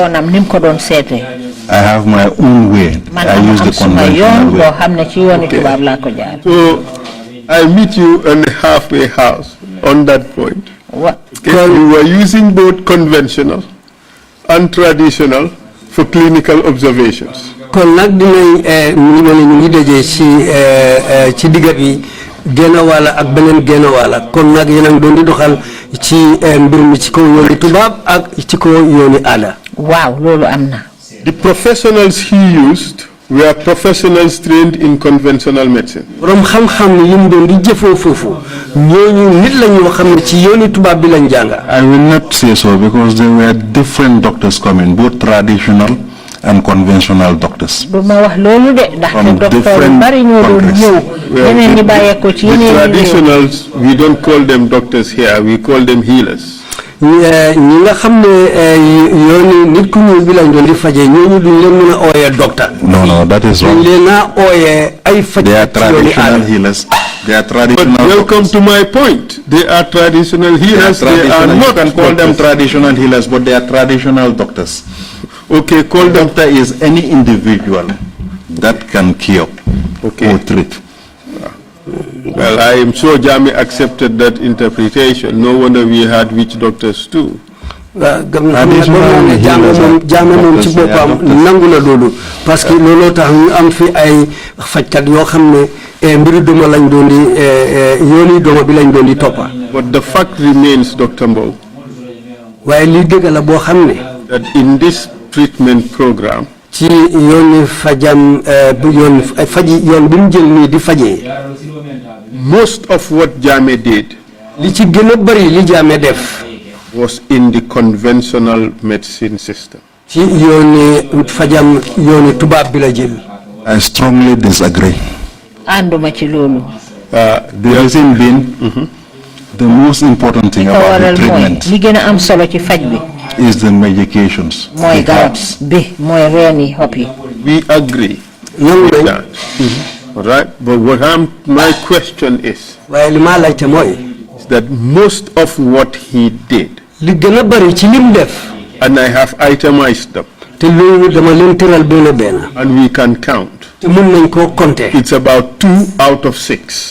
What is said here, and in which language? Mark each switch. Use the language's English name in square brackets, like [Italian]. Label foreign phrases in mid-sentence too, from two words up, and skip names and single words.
[English] I have my own way. I use the conventional way. Okay. So I'll meet you in the halfway house on that point. Okay. You were using both conventional and traditional for clinical observations. [Wolof] kon nag dinañ ñu ngi dajee ci digga bi génn wàlla ak beneen génn wàlla kon nag yéen a ngi doon di doxal ci mbir mi ci kaw yooni tubaab ak ci kaw yooni aada. waaw loolu am na. [English] The professionals he used were professionals trained in conventional medicine. [Wolof] borom xam-xam ni yim doon di jëfoo foofu ñooñu nit la ñoo xam ne ci yooni tubaab bi lañ jànga. [English] I will not say so because there were different doctors coming, both traditional and conventional doctors. The traditionals, we don't call them doctors here, we call them healers. [Wolof] ñi nga xam ne yooni nit ku ñuul bi lañ doon di faje ñooñu duñ leen mën a ooyee docteur. [English] No, that is wrong. [Wolof] dañ leen a ooyee ay faj. [English] They are traditional healers. They are traditional. But welcome to my point. They are traditional healers. They are not. You can call them traditional healers, but they are traditional doctors. Okay, call them. Doctor is any individual that can cure or treat. Well, I am sure Jami accepted that interpretation. No wonder we had witch doctors too. [Wolof] jaame moom ci boppam nangu na loolu [French] parce que [Wolof] looloo tax ñu am fi ay fajkat yoo xam ne mbiru duma lañ doon di yooni duma bi lañ doon di toppa. [English] But the fact remains, Dr. Mbowe, [Wolof] waaye li dëgg la boo xam ne [English] that in this treatment program, [Wolof] ci yooni fajam yoon faji yoon bi mu jël nii di fajee. [English] most of what Jame did [Wolof] li ci gën a bari li Jame def [English] was in the conventional medicine system. [Wolof] ci yooni fajam yooni tubaab bi la jël. [English] I strongly disagree. [Wolof] ànduma ci loolu. [English] The reason being, the most important thing about the treatment [Wolof] li gën a am solo ci faj bi [English] is the medications. [Wolof] mooy garab bi mooy reen yi xob yi. [English] We agree with that. All right, but my question is that most of what he did, and I have itemized them, and we can count, it's about 2 out of 6.